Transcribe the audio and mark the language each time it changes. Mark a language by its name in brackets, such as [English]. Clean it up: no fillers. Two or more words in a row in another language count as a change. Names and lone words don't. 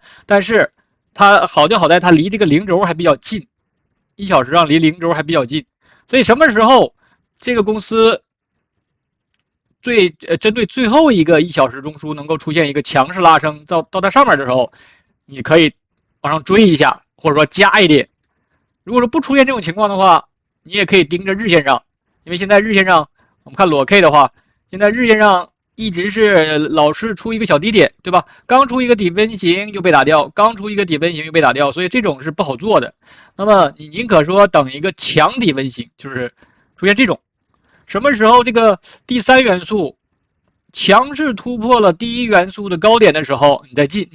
[Chinese] 但是它好就好在它離這個零軸還比較近，1小時上離零軸還比較近，所以什麼時候這個公司針對最後一個1小時中枢能夠出現一個強勢拉升到它上面的時候，你可以往上追一下，或者說加一點。如果說不出現這種情況的話，你也可以盯着日線上，因为现在日线上我们看裸 K 的话，现在日线上一直是老是出一個小低點，對吧？剛出一個底分型又被打掉，剛出一個底分型又被打掉，所以這種是不好做的。那麼你寧可說等一個強底分型，就是出現這種。什麼時候這個第3元素強勢突破了第1元素的高點的時候，你再進。